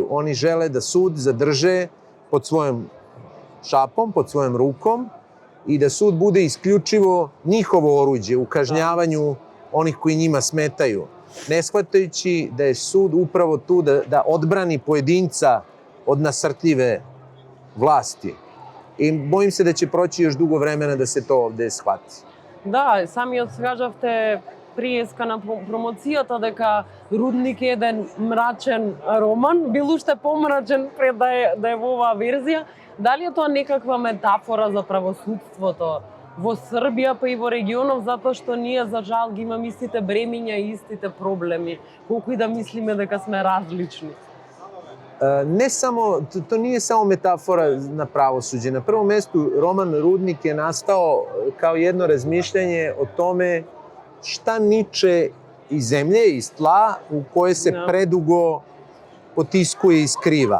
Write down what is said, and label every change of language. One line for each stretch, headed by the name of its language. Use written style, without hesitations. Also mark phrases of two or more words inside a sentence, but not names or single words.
Serbian: Oni žele da sud zadrže pod svojom šapom, pod svojom rukom i da sud bude isključivo njihovo oruđe u kažnjavanju onih koji njima smetaju, ne shvatajući da je sud upravo tu da odbrani pojedinca od nasrtljive vlasti. I bojim se da će proći još dugo vremena da se to ovde shvati.
Macedonian: Да, самиот кажавте приеска на промоцијата дека Рудник е еден мрачен роман, бил уште помрачен пред да е во оваа верзија. Дали е тоа некаква метафора за правосудството во Србија па и во регионов, затоа што ние за жал ги имаме истите бремиња и истите проблеми, колку и да мислиме дека сме различни?
Serbian: To nije samo metafora na pravosuđe. Na prvom mestu, roman Rudnik je nastao kao jedno razmišljanje o tome šta niče iz zemlje, iz tla, u koje se predugo potiskuje i skriva.